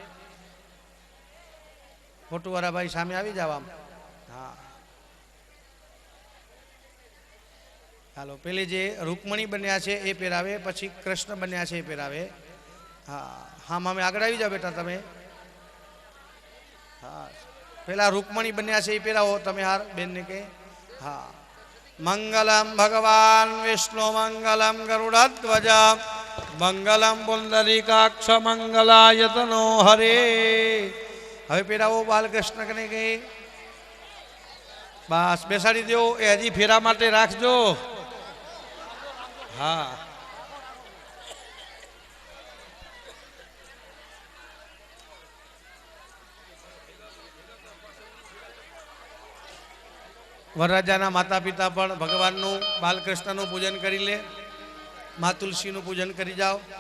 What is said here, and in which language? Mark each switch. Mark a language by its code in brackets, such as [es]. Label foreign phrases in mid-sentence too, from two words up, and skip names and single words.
[gu] ફોટોવાળા ભાઈ સામે આવી જાવ આમ હા ચાલો પેલે જે રૂકમણી બન્યા છે એ પહેરાવે પછી કૃષ્ણ બન્યા છે એ પહેરાવે હા હા મામે આગળ આવી જાઓ બેટા તમે હા પેલા રૂકમણી બન્યા છે એ પહેરાવો તમે હાર બેનને કે હા [sa] मंगलम भगवान विष्णु मंगलम गरुड़ध्वज मंगलम पुंडरीकाक्ष मंगलायतनो हरे [gu] હવે પહેરાવો બાલકૃષ્ણ કને કે બસ બેસાડી દો એ હજી ફેરા માટે રાખજો હા વરરાજાના માતા પિતા પણ ભગવાનનું બાલકૃષ્ણનું પૂજન કરી લે મા તુલસીનું પૂજન કરી જાઓ